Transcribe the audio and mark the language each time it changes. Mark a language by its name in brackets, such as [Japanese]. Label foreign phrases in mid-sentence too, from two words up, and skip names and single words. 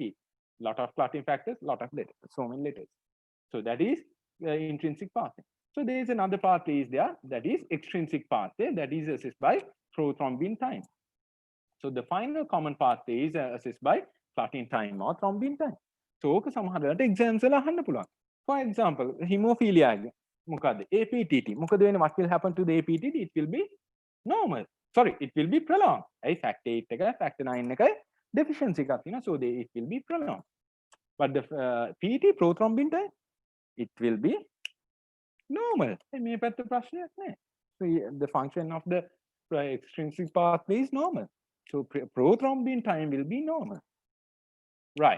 [English] Lot of clotting factors, lot of letters, so many letters. So that is the intrinsic pathway. So there is another pathway is there, that is extrinsic pathway, that is assessed by prothrombin time. So the final common pathway is assessed by clotting time or thrombin time. [Sinhala] So ඕක සමහරවිට exams වල අහන්න පුළුවන්. [English] For example, haemophilia මොකද APTT. [Sinhala] මොකද වෙන්නේ [English] what will happen to the APTT? It will be normal. Sorry, it will be prolonged. [Sinhala] ඇයි factor 8 එක factor 9 එකයි deficiency එකක් තියෙනවා. [English] So it will be prolonged. But the PT prothrombin time, it will be normal. So the function of the extrinsic pathway is normal. So prothrombin time will be normal. Right.